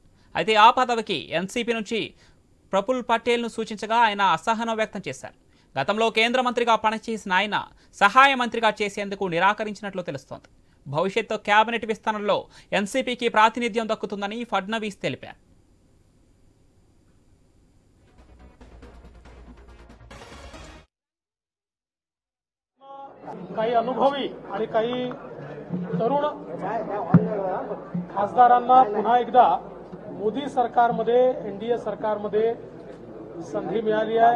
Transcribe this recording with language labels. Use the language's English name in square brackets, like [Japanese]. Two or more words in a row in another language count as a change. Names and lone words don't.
[Telugu] అయితే ఆ పదవికి ఎన్సీపీ నుంచి ప్రఫుల్ పటేల్ను సూచించగా ఆయన అసహనం వ్యక్తం చేశారు. గతంలో కేంద్ర మంత్రిగా పనిచేసిన ఆయన సహాయ మంత్రిగా చేసేందుకు నిరాకరించినట్లు తెలుస్తోంది. భవిష్యత్తు కేబినెట్ విస్తరణలో ఎన్సీపీకి ప్రాతినిధ్యం దక్కుతుందని ఫడ్నవీస్ తెలిపారు. [Marathi] काही अनुभवी आणि काही तरुण खासदारांना पुन्हा एकदा मोदी सरकारमध्ये एनडीए सरकारमध्ये संधी मिळाली आहे.